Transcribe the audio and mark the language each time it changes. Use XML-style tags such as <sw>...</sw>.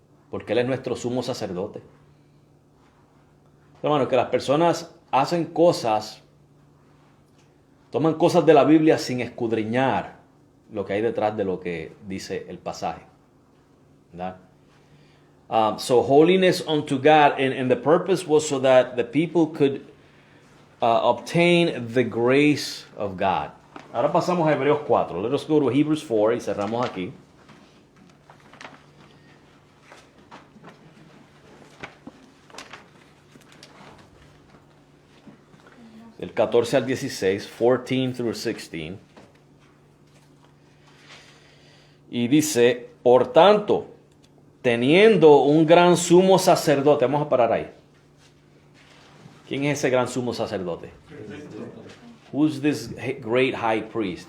<es>Porque Él es nuestro sumo sacerdote. Hermanos, que las personas hacen cosas, toman cosas de la Biblia sin escudriñar lo que hay detrás de lo que dice el pasaje. ¿Verdad?</es> <en>So holiness unto God, and the purpose was so that the people could obtain the grace of God.</en> <es>Ahora pasamos a Hebreos 4.</es> <en>Let us go to Hebrews 4</en> <es>y cerramos aquí. Del 14 al 16,</es> <en>14 through 16.</en> <es>Y dice, por tanto, teniendo un gran sumo sacerdote. Vamos a parar ahí. ¿Quién es ese gran sumo sacerdote?</es> <en>Who's this great high priest?</en>